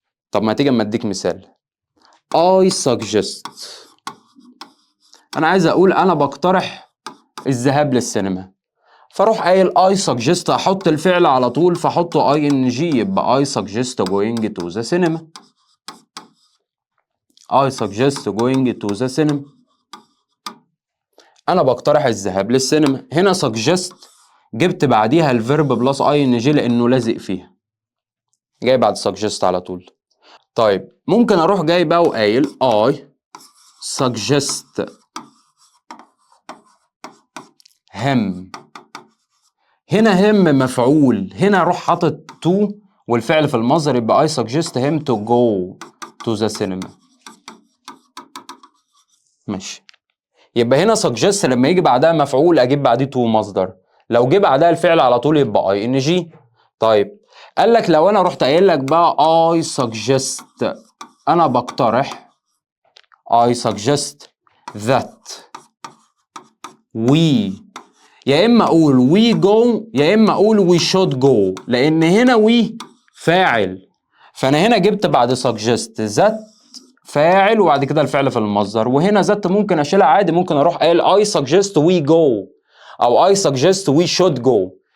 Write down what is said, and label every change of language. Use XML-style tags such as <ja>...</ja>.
<ar>طب ما تيجي أما أديك مثال. I suggest، أنا عايز أقول أنا بقترح الذهاب للسينما، فاروح قايل I suggest، أحط الفعل على طول فأحطه ing، يبقى</ar> <en>I suggest going to the cinema. I suggest going to the cinema،</en> <ar>أنا بقترح الذهاب للسينما. هنا suggest جبت بعديها الفيرب بلس ing لأنه لازق فيها، جاي بعد suggest على طول. طيب ممكن أروح جاي بقى وقايل I suggest him. هنا him مفعول، هنا أروح حاطط to والفعل في المصدر، يبقى</ar> <en>I suggest him to go to the cinema.</en> <ar>ماشي. يبقى هنا suggest لما يجي بعدها مفعول اجيب بعديه to مصدر، لو جه بعدها الفعل على طول يبقى ing. طيب قال لك لو انا رحت قايل لك بقى I suggest، انا بقترح</ar> <en>I suggest that we،</en> <ar>يا اما اقول we go يا اما اقول we should go، لان هنا we فاعل، فانا هنا جبت بعد suggest that فاعل وبعد كده الفعل في المصدر، وهنا ذات ممكن اشيلها عادي، ممكن اروح قايل</ar> <en>I suggest we go</en> <ar>او</ar> <en>I suggest we should go.</en>